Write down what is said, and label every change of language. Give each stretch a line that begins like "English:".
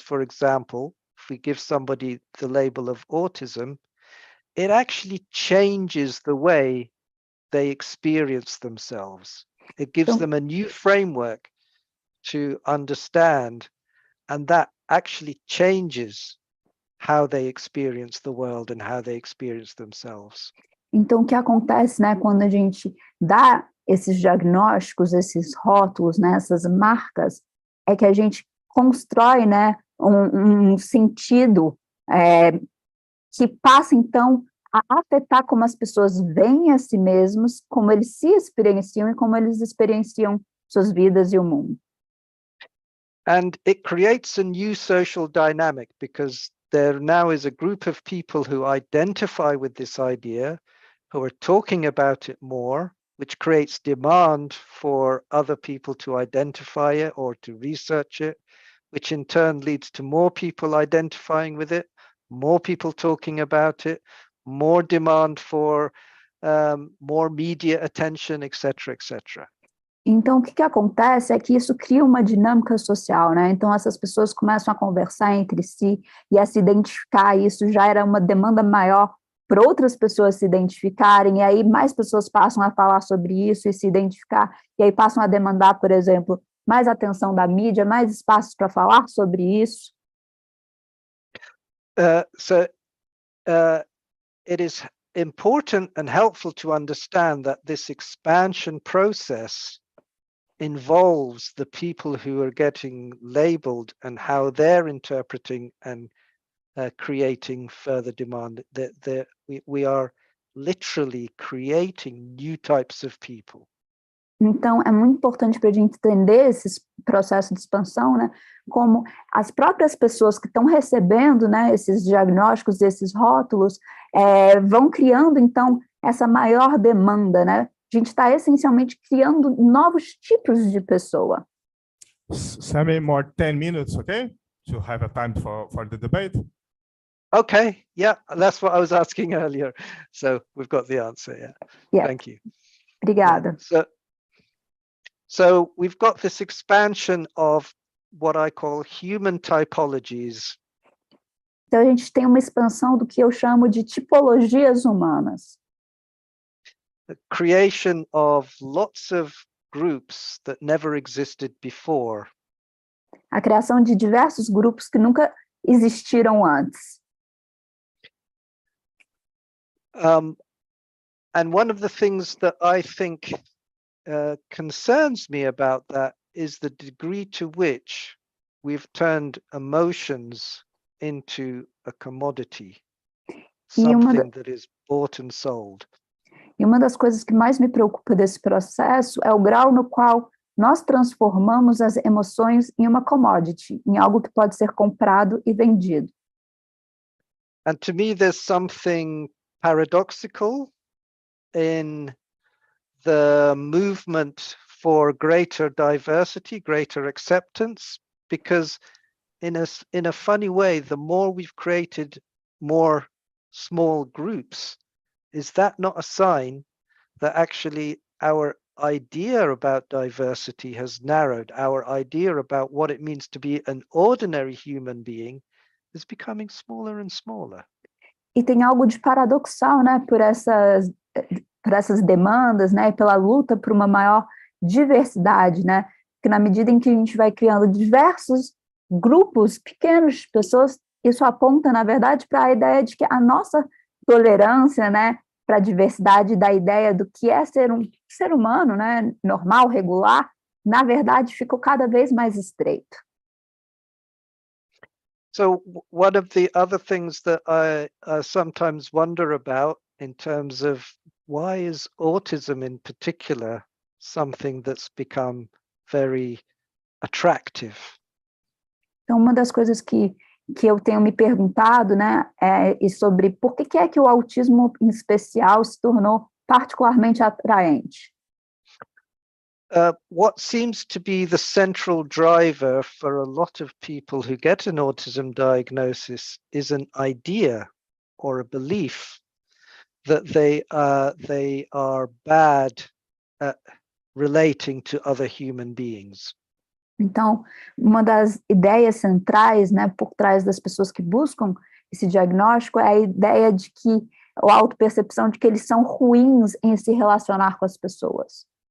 English: For example, if we give somebody the label of autism, it actually changes the way they experience themselves. It gives them a new framework to understand, and that actually changes how they experience the world and how they experience themselves.
Portuguese: Então, o que acontece, né, quando a gente dá esses diagnósticos, esses rótulos, né, essas marcas, é que a gente constrói, né, um sentido que passa, então, a afetar como as pessoas veem a si mesmos, como eles se experienciam e como eles experienciam suas vidas e o mundo.
English: And it creates a new social dynamic, because there now is a group of people who identify with this idea, who are talking about it more, which creates demand for other people to identify it or to research it, which in turn leads to more people identifying with it, more people talking about it, more demand for more media attention, etc., etc.
Portuguese: Então, o que acontece é que isso cria uma dinâmica social, né? Então, essas pessoas começam a conversar entre si e a se identificar, e isso já era uma demanda maior para outras pessoas se identificarem, e aí mais pessoas passam a falar sobre isso e se identificar, e aí passam a demandar, por exemplo, mais atenção da mídia, mais espaços para falar sobre isso.
English: It is important and helpful to understand that this expansion process involves the people who are getting labeled and how they're interpreting and creating further demand. We are literally creating new types of people.
Portuguese: Então, é muito importante para a gente entender esse processo de expansão, né, como as próprias pessoas que estão recebendo, né, esses diagnósticos, esses rótulos, vão criando, então, essa maior demanda, né? A gente está essencialmente criando novos tipos de pessoa.
English: Sammy, more 10 minutes, okay? To have a time for the debate. Okay, yeah, that's what I was asking earlier. So we've got the answer, yeah. Yeah. Thank you.
Portuguese: Obrigada.
English: Yeah. So we've got this expansion of what I call human typologies.
Portuguese: Então, a gente tem uma expansão do que eu chamo de tipologias humanas.
English: The creation of lots of groups that never existed before.
Portuguese: A criação de diversos grupos que nunca existiram antes.
English: And one of the things that I think concerns me about that is the degree to which we've turned emotions into a commodity, something that is bought and sold.
Portuguese: E uma das coisas que mais me preocupa desse processo é o grau no qual nós transformamos as emoções em uma commodity, em algo que pode ser comprado e vendido.
English: And to me, there's something paradoxical in the movement for greater diversity, greater acceptance, because in a funny way, the more we've created more small groups, is that not a sign that actually our idea about diversity has narrowed? Our idea about what it means to be an ordinary human being is becoming smaller and smaller.
Portuguese: E tem algo de paradoxal, né, por essas demandas, né, e pela luta por uma maior diversidade, né, que na medida em que a gente vai criando diversos grupos pequenos de pessoas, isso aponta, na verdade, para a ideia de que a nossa tolerância, né, para a diversidade da ideia do que é ser um ser humano, né, normal, regular, na verdade, ficou cada vez mais estreito.
English: So one of the other things that I sometimes wonder about in terms of why is autism in particular something that's become very attractive?
Portuguese: Então, uma das coisas que eu tenho me perguntado, né, é sobre por que é que o autismo em especial se tornou particularmente atraente.
English: What seems to be the central driver for a lot of people who get an autism diagnosis is an idea or a belief that they are bad at relating to other human beings.
Portuguese: Então, uma das ideias centrais, né, por trás das pessoas que buscam esse diagnóstico é a ideia de que, ou a autopercepção de que eles são ruins em se relacionar com as pessoas.